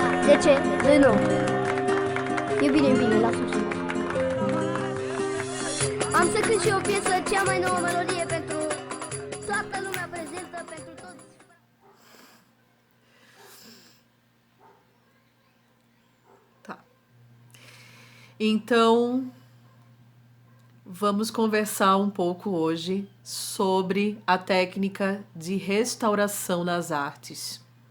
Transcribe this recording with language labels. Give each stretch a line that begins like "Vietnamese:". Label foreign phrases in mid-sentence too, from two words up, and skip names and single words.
Romanian: Ce ce? Nu. E bine, lasă-o să mă. Am să cânt și o piesă, cea mai nouă melodie pentru toată lumea prezentă, pentru toți.
Portuguese: Tá. Então, vamos conversar um pouco hoje sobre a técnica de restauração nas artes.